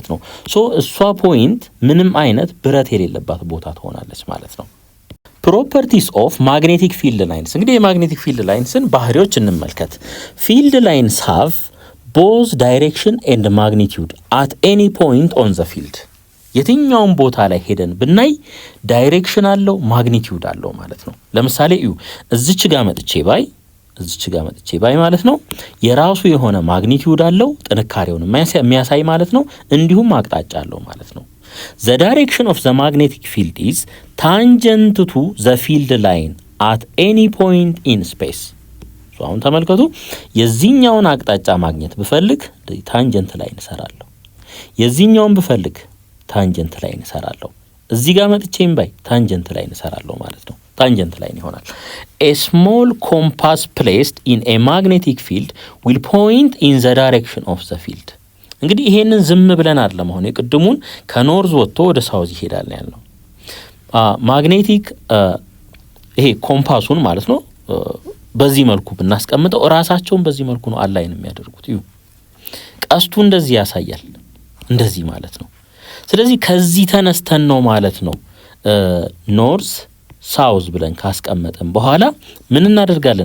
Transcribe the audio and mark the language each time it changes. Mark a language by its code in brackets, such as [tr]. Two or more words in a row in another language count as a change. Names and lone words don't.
[am] ነው። ሶ እሷ ፖይንት ምንም አይነት ብረት የሌለባት ቦታ ትሆናለች ማለት ነው። [en] properties of magnetic field lines። [am] እንግዲህ የማግኔቲክ ፊልድ ላይንስን ባህሪዎች እንመልከት። [en] field lines have both direction and magnitude at any point on the field። [am] የትኛውን ቦታ ላይ ሄደን ብናይ ዳይሬክሽን አለው ማግኒቲዩድ አለው ማለት ነው። ለምሳሌ እዚች ጋር መጥቼ ባይ ማለት ነው የራሱ የሆነ ማግኒቲዩድ አለው ጥንካሬውን የሚያሳይ ማለት ነው። እንዲሁም አቅጣጫ አለው ማለት ነው። [en] the direction of the magnetic field is tangent to the field line at any point in space። [am] አሁን ተመልከቱ የዚህኛውን አቅጣጫ ማግኘት ብፈልግ [en] tangent line [am] እሰራለሁ፣ የዚህኛውን ብፈልግ [en] tangent line [am] እሰራለሁ፣ እዚህ ጋር መጥቼም ባይ [en] tangent line [am] እሰራለሁ ማለት ነው። [en] tangent line [am] ይሆናል። [en] a small compass placed in a magnetic field will point in the direction of the field። [am] እንግዲህ ይሄንን ዝም ብለን አይደለም አሁን የቅድሙን ከኖርዝ ወጥቶ ወደ ሳውዝ ይሄዳል ያለው ማግኔቲክ ይሄ ኮምፓሱን ማለት ነው በዚህ መልኩ ብናስቀምጠው ራሳቸውን በዚህ መልኩ ነው አላይን የሚያደርጉት። ቀስቱ እንደዚህ ያሳያል እንደዚህ ማለት ነው። ስለዚህ ከዚህ ተነስተን ነው ማለት ነው [en] north south [am] ብለን ካስቀመጠን በኋላ ምን እናደርጋለን?